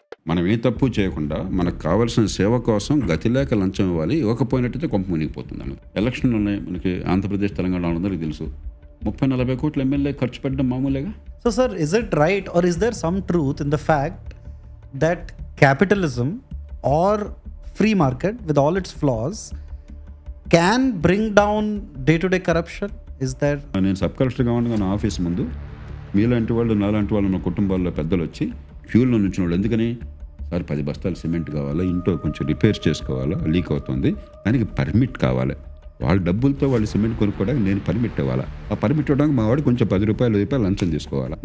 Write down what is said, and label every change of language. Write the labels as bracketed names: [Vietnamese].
[Telugu] మనం ఏ తప్పు చేయకుండా మనకు కావాల్సిన సేవ కోసం గతిలేక లంచం ఇవ్వాలి, ఇవ్వకపోయినట్టయితే కొంప మునిగిపోతుంది అన్నది. ఎలక్షన్లు ఉన్నాయి మనకి, ఆంధ్రప్రదేశ్ తెలంగాణ అందరికీ తెలుసు. 30-40 కోట్ల ఎమ్మెల్యే ఖర్చు పెట్టడం మామూలేగా. [English] So sir, is it right or is there some truth in the fact that capitalism or free market with all its flaws can bring down day-to-day corruption? Is there? [Telugu] నేను సబ్ కలెక్టర్గా ఉండగా నా office ముందు మీలాంటి వాళ్ళు నాలాంటి వాళ్ళు ఉన్న కుటుంబాల్లో పెద్దలు వచ్చి క్యూల్లో నుంచి వాళ్ళు, ఎందుకని సార్ 10 బస్తాలు సిమెంట్ కావాలా, ఇంట్లో కొంచెం రిపేర్స్ చేసుకోవాలా, లీక్ అవుతుంది, దానికి పర్మిట్ కావాలి, వాళ్ళ డబ్బులతో వాళ్ళు సిమెంట్ కొనుక్కోవడానికి నేను పర్మిట్ ఇవ్వాలా, ఆ పర్మిట్ ఇవ్వడానికి మా వాడు కొంచెం 10 రూపాయలు లంచం తీసుకోవాలా.